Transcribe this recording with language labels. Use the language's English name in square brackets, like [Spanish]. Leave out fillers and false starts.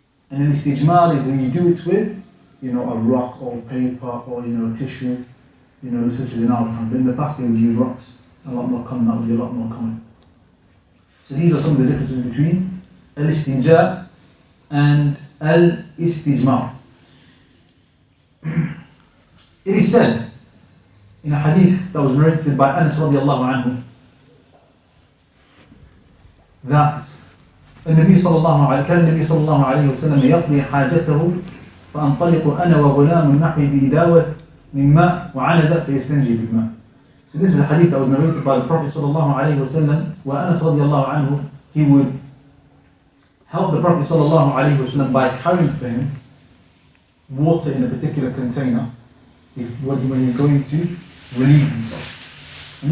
[English] And al-istijmar is when you do it with, a rock or paper or, a tissue, such as in our time. But in the past they would use rocks. A lot more common, that would be a lot more common. So these are some of the differences between al-istinja and al-istijmar. It is said in a hadith that was narrated by Anas radiallahu anhu that [Arabic] النبي صلى الله عليه كان النبي صلى الله عليه وسلم يقضي حاجته فأنطلق أنا وغلام نحوي بإداوة من ماء وعنزة فيستنجي بالماء. [English] So this is a hadith that was narrated by the Prophet صلى الله عليه وسلم, where Anas رضي الله عنه, he would help the Prophet صلى الله عليه وسلم by carrying for him water in a particular container when he's going to relieve himself.